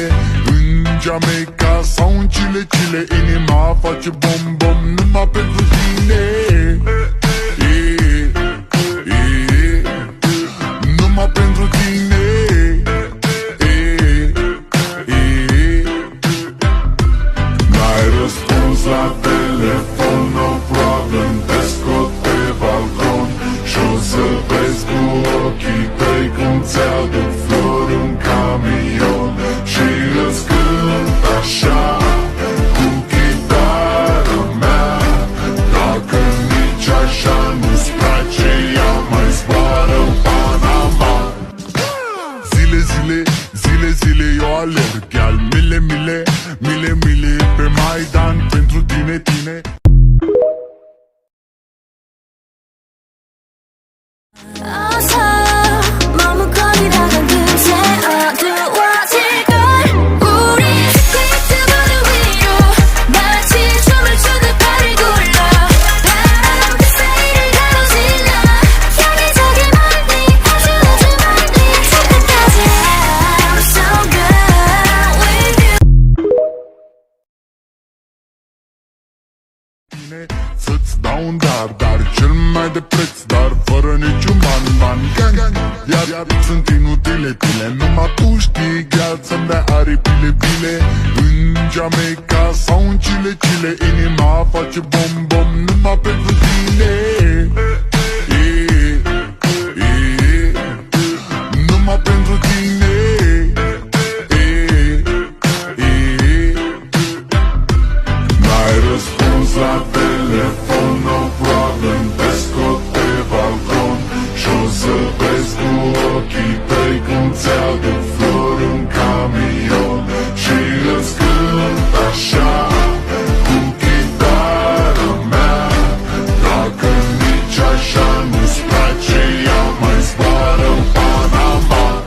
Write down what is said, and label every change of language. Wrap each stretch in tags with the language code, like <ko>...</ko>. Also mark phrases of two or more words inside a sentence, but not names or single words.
<ro>În Jamaica sau în Chile, inima face bom numai pentru tine. Numai pentru tine. N-ai răspuns la telefon,</ro> <en>no problem,</en> <ro>te scot pe balcon și-o să vezi cu ochii tăi cum ți-aduc flori în camion și îți cânt așa cu chitara mea. Dacă nici așa nu-ți place, ea mai zboară în Panama. Zile eu alerg, iar mile pe Maidan pentru tine.</ro> <ko>어서 머뭇거리다가 금세 어두워질걸. 우리 스케이트보드 위로 마치 춤을 추듯 발을 굴러 바람 그 사이를 가로질러 향해 저기 멀리 아주 멀리 저끝까지</ko> <en>I'm so good with you.</en> <ro>Tine să-ți dau un dar cel mai de preț, dar fără niciun ban. Iar sunt inutile tine, numai tu știi, gheață să-mi dai aripile bile. În Jamaica sau în Chile, inima face bom numai pentru tine. Numai pentru tine. N-ai răspuns la telefon,</ro> <en>no problem,</en> <ro>te scot pe balcon și-o să vezi cu ochii tăi cum ți-aduc flori în camion și îți cânt așa cu chitara mea. Dacă nici așa nu-ți place, ea mai zboară în Panama.</ro>